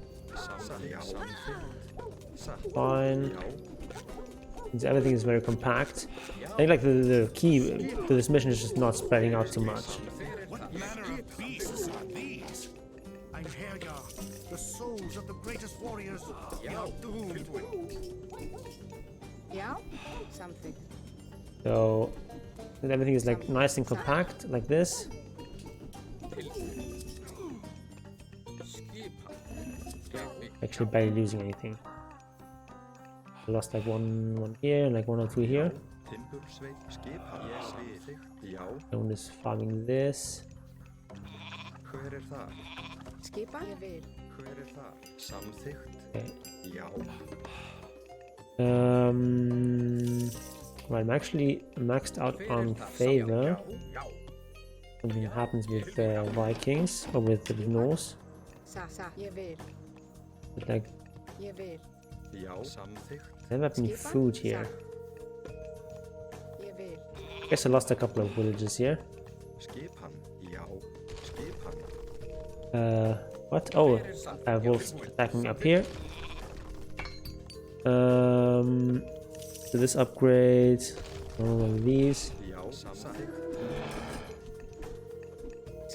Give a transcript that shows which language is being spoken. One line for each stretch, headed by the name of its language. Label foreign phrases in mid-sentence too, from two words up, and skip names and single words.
English: Fine. Since everything is very compact. I think like the key to this mission is just not spreading out too much. What manner of beasts are these? I'm Herja, the souls of the greatest warriors. You're doomed.
Icelandic: Já, samþykkt.
English: So and everything is like nice and compact like this. Actually barely losing anything. I lost like one here, like 1 or 2 here. One is farming this.
Icelandic: Skipan. Ég vil.
English: Okay. Well, I'm actually maxed out on favor. Something happens with Vikings or with the Norse.
Icelandic: Ég vil.
English: But like,
Icelandic: Ég vil.
English: I don't have any food here.
Icelandic: Ég vil.
English: I guess I lost a couple of villages here. What? Oh, I have wolves attacking up here. So this upgrade, all of these.